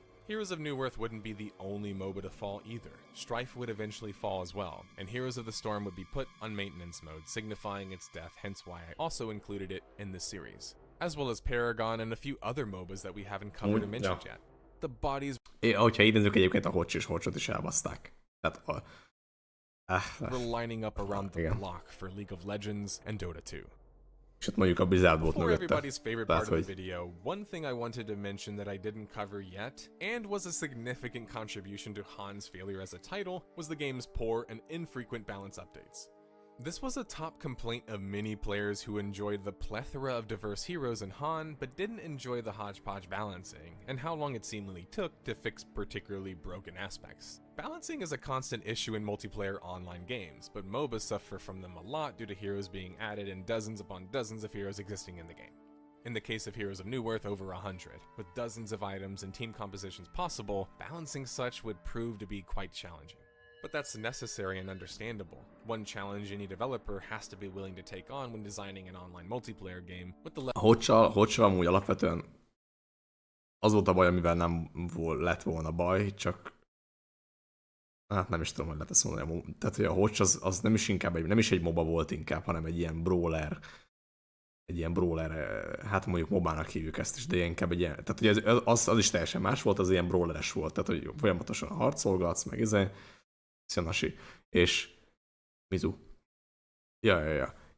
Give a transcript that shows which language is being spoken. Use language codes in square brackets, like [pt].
[en] Heroes of Newerth wouldn't be the only MOBA to fall either. Strife would eventually fall as well, and Heroes of the Storm would be put on maintenance mode, signifying its death, hence why I also included it in this series. As well as Paragon and a few other MOBAs that we haven't covered or mentioned yet. The bodies [hu] Hogyha így nézzük, egyébként a Hocs és Hocsot is elbaszták. Tehát [en] were lining up around the block for League of Legends and Dota 2. [hu] És ott mondjuk a Blizzard volt [en] For [hu] mögötte. [en] everybody's favorite part of the video, one thing I wanted to mention that I didn't cover yet, and was a significant contribution to Han's failure as a title, was the game's poor and infrequent balance updates. This was a top complaint of many players who enjoyed the plethora of diverse heroes in Han, but didn't enjoy the hodgepodge balancing, and how long it seemingly took to fix particularly broken aspects. Balancing is a constant issue in multiplayer online games, but MOBAs suffer from them a lot due to heroes being added and dozens upon dozens of heroes existing in the game. In the case of Heroes of Newerth, over 100. With dozens of items and team compositions possible, balancing such would prove to be quite challenging. But that's necessary and understandable. One challenge any developer has to be willing to take on when designing an online multiplayer game with the [hu] A Hodge-sal amúgy alapvetően az volt a baj, amivel nem lett volna baj, csak hát nem is tudom, hogy lehet ezt mondani. Tehát, hogy a Hodge az nem is inkább nem is egy MOBA volt inkább, hanem egy ilyen brawler. Egy ilyen brawler, hát mondjuk mobának hívjuk ezt is, de inkább egy ilyen, tehát ugye az is teljesen más volt, az ilyen brawleres volt, tehát hogy folyamatosan harcolgatsz, meg Szionasi, és Mizu. Ja.